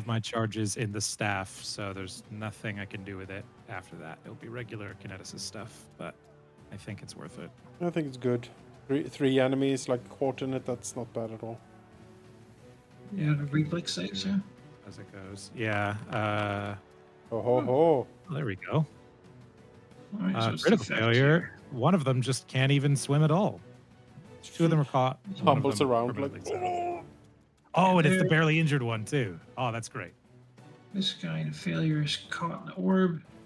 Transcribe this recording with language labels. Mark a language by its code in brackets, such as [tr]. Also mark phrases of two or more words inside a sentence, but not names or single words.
[en] of my charges in the staff, so there's nothing I can do with it after that. It'll be regular kineticist stuff, but I think it's worth it. I think it's good. Three enemies, like caught in it, that's not bad at all. You have a reflex saves, yeah? As it goes. Yeah. Oh ho ho. There we go. All right, so it's Critical the theft failure. here. One of them just can't even swim at all. 2 of them are caught. one of Tumbles them around permanently like... so. Oh, and it's the barely injured one too. Oh, that's great. This guy in failure is caught in the orb.